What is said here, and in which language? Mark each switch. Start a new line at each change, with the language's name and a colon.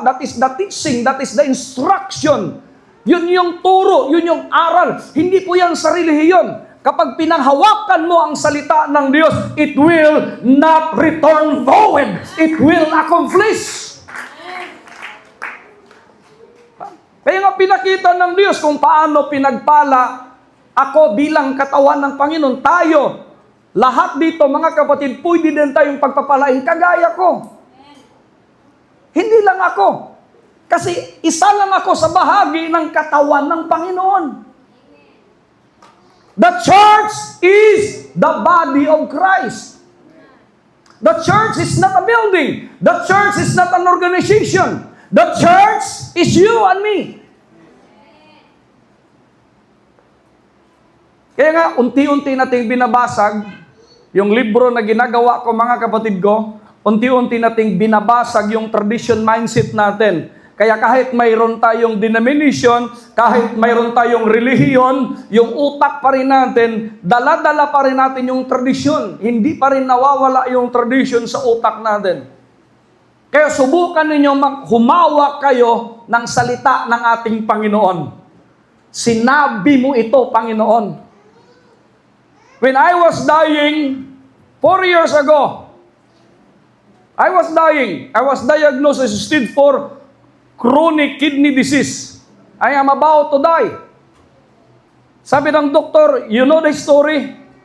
English: That is the teaching, that is the instruction.
Filipino: Yun yung turo, yun yung aral. Hindi po yan sa relihiyon. Kapag pinanghawakan mo ang salita ng Diyos,
English: it will not return void. It will accomplish.
Filipino: Kaya nga pinakita ng Diyos kung paano pinagpala ako bilang katawan ng Panginoon. Tayo, lahat dito, mga kapatid, pwede din tayong pagpapalain kagaya ko. Hindi lang ako. Kasi isa lang ako sa bahagi ng katawan ng Panginoon.
English: The church is the body of Christ. The church is not a building. The church is not an organization. The church is you and me.
Filipino: Kaya nga, unti-unti nating binabasag yung libro na ginagawa ko, mga kapatid ko, unti-unti nating binabasag yung
English: tradition mindset
Filipino: natin. Kaya kahit mayroon tayong denomination, kahit mayroon tayong relihiyon, yung utak pa rin natin, dala-dala pa rin natin yung tradisyon. Hindi pa rin nawawala yung tradition sa utak natin. Kaya subukan ninyo humawak kayo ng salita ng ating Panginoon. Sinabi mo ito, Panginoon.
English: When I was dying 4 years ago, I was dying. I was diagnosed as stage 4 chronic kidney disease. I am about to die.
Filipino: Sabi ng doktor,
English: you know the story?